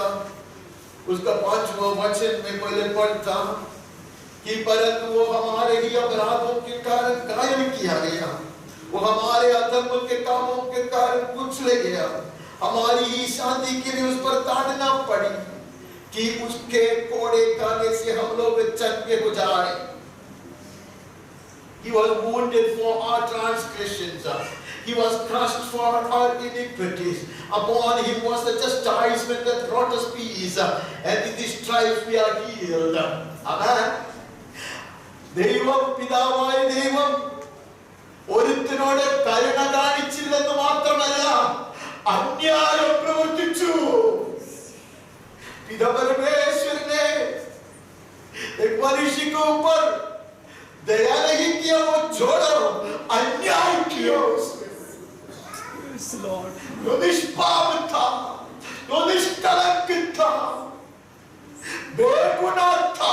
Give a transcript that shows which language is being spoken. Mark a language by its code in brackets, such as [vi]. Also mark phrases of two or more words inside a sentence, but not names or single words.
[hi] उसका 5वां वचन में पहले पढ़ता कि परंतु वो हमारे ही अपराधों के कारण घायल किया गया, वो हमारे अधर्म के कामों के कारण कुचले गया, हमारी ही शांति के लिए उस पर ताड़ना पड़ी कि उसके कोड़े खाने से हम लोग चंगे हो जाए। [en] He was wounded for our transgressions, he was crushed for our iniquities, upon him was the chastisement that brought us peace, and in his stripes we are healed. Amen. [ml] ദൈവം പിതാവായ ദൈവം ഒരുത്തനോട് കരുണ കാണിച്ചില്ലെന്ന് മാത്രമല്ല അന്യായം പ്രവർത്തിച്ചു. [hi] पिता परमेश्वर ने एक मनुष्य के ऊपर दया नहीं किया, वो छोड़ो, अन्याय किया उसने। [en] Yes, Lord. [hi] जो निष्पाप था, जो निष्कलंक था, बेगुनाह था,